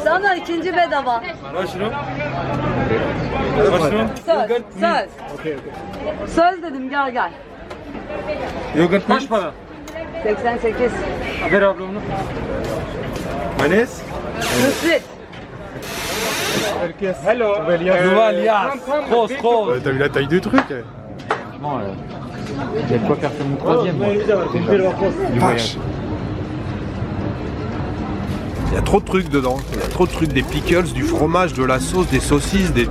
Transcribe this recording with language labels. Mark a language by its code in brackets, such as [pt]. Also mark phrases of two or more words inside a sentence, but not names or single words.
[tr] Sana ikinci bedava. Söz söz. Söz dedim gel gel. Yogurt kaç para? 88. Ver abla onu. Manes? Nusret. [en] Hello. Duval Cause. [fr] T'as vu la taille du truc? Franchement, il y a de quoi faire sur mon troisième. Moi. Du voyage. Il y a trop de trucs dedans, il y a trop de trucs, des pickles, du fromage, de la sauce, des saucisses, des...